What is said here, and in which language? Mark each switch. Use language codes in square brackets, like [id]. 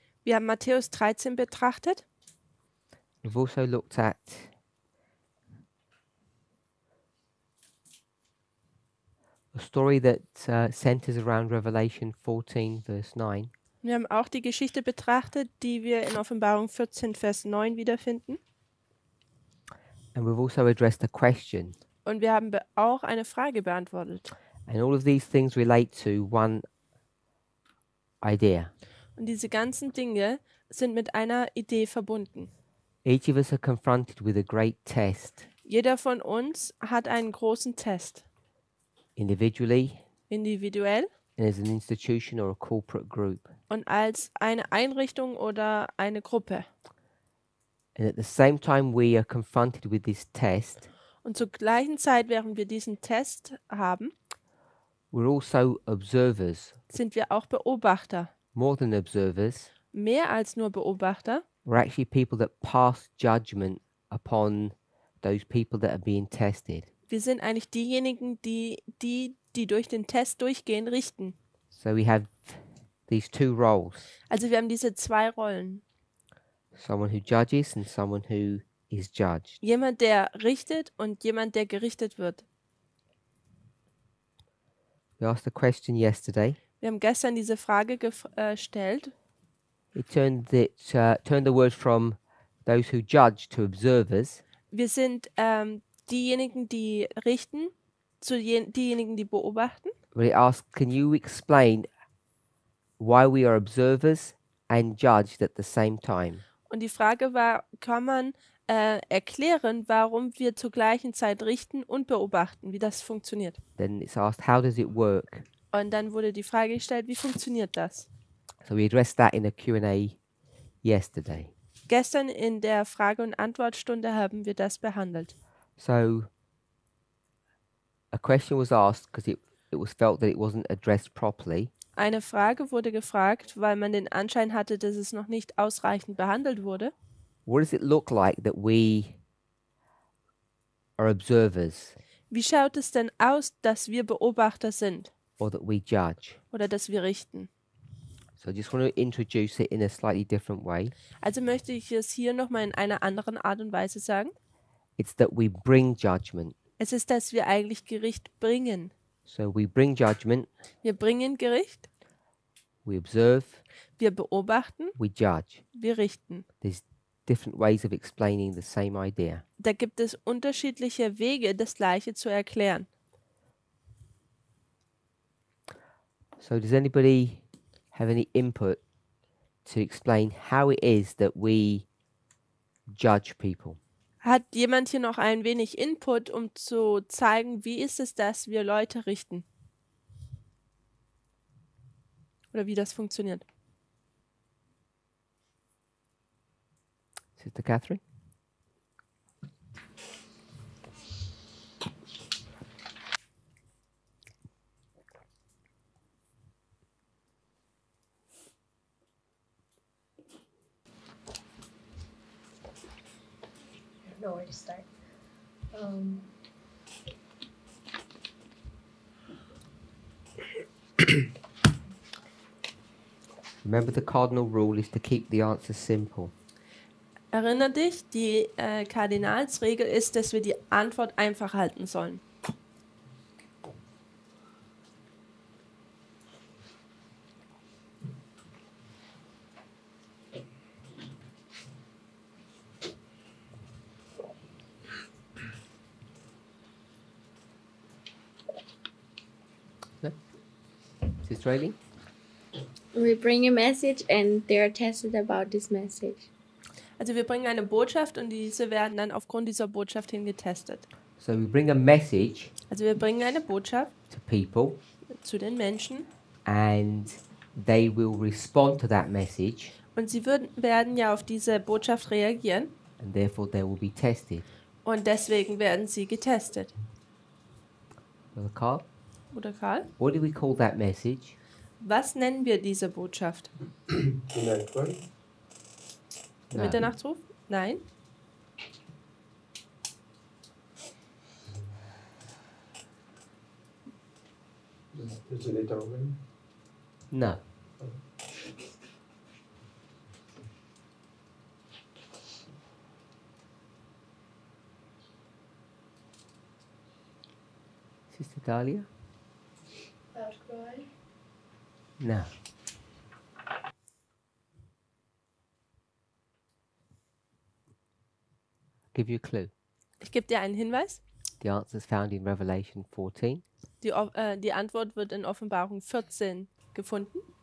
[de] Wir haben Matthäus 13 betrachtet. [en] We've also looked at a story that centers around Revelation 14, verse 9. [de] Wir haben auch die Geschichte betrachtet, die wir in Offenbarung 14, Vers 9 wiederfinden. [en] And we've also addressed a question. [de] Und wir haben auch eine Frage beantwortet. [en] And all of these things relate to one idea. [de] Und diese ganzen Dinge sind mit einer Idee verbunden. [en] Each of us are confronted with a great test, [de] Jeder von uns hat einen großen Test. [en] individually, [de] Individuell [en] and as an institution or a corporate group. [de] und als eine Einrichtung oder eine Gruppe. [en] And at the same time we are confronted with this test, [de] Und zur gleichen Zeit, während wir diesen Test haben, [en] we're also observers. [de] sind wir auch Beobachter. [en] More than observers, [de] Mehr als nur Beobachter. [en] we're actually people that pass judgment upon those people that are being tested. [de] Wir sind eigentlich diejenigen, die durch den Test durchgehen, richten. [en] So we have these two roles, [de] Also wir haben diese zwei Rollen. [en] someone who judges and someone who is judged. [de] Jemand, der richtet und jemand, der gerichtet wird. [en] We asked a question yesterday. [de] Wir haben gestern diese Frage gestellt. [en] It turned the word from those who judge to observers. [de] Wir sind diejenigen, die richten, zu diejenigen, die beobachten. [en] But it asked, can you explain why we are observers and judged at the same time? [de] Und die Frage war, kann man erklären, warum wir zur gleichen Zeit richten und beobachten, wie das funktioniert. [en] Then it's asked, how does it work? [de] Und dann wurde die Frage gestellt, wie funktioniert das? [en] So we addressed that in a Q&A yesterday. [de] Gestern in der Frage- und Antwortstunde haben wir das behandelt. [en] So a question was asked because it was felt that it wasn't addressed properly. [de] Eine Frage wurde gefragt, weil man den Anschein hatte, dass es noch nicht ausreichend behandelt wurde. [en] What does it look like that we are observers [de] Wie schaut es denn aus, dass wir Beobachter sind [en] or that we judge? [de] oder dass wir richten? [en] So I just want to introduce it in a slightly different way. [de] Also möchte ich es hier nochmal in einer anderen Art und Weise sagen. [en] It's that we bring judgment. [de] Es ist, dass wir eigentlich Gericht bringen. [en] So we bring judgment, [de] Wir bringen Gericht, [en] we observe, [de] wir beobachten, [en] we judge. [de] wir richten. [en] There's different ways of explaining the same idea. [de] Da gibt es unterschiedliche Wege, das Gleiche zu erklären. [en] So does anybody have any input to explain how it is that we judge people? [de] Hat jemand hier noch ein wenig Input, um zu zeigen, wie ist es, dass wir Leute richten? Oder wie das funktioniert? [en] Sister Catherine? I don't know where to start. Remember the cardinal rule is to keep the answers simple. [de] Erinner dich, die Kardinalsregel ist, dass wir die Antwort einfach halten sollen. [en] Sister Aileen? We bring a message and they are tested about this message. [de] Also wir bringen eine Botschaft und diese werden dann aufgrund dieser Botschaft hin getestet. [en] So we bring a message [de] Also wir bringen eine Botschaft [en] to people, [de] zu den Menschen [en] and they will respond to that message, [de] und sie werden ja auf diese Botschaft reagieren [en] and therefore they will be tested. [de] und deswegen werden sie getestet. [en] Brother Carl, [de] Oder Karl? [en] what do we call that message? [de] Was nennen wir diese Botschaft? [en] No. [de] Mitternachtsruf? Nein. [en] Is it later on? No. Sister Dahlia? Outcry. No. Give you a clue. [de] Ich gebe dir einen Hinweis. [en] The answer is found in Revelation 14. [de] Die Antwort wird in Offenbarung 14 gefunden.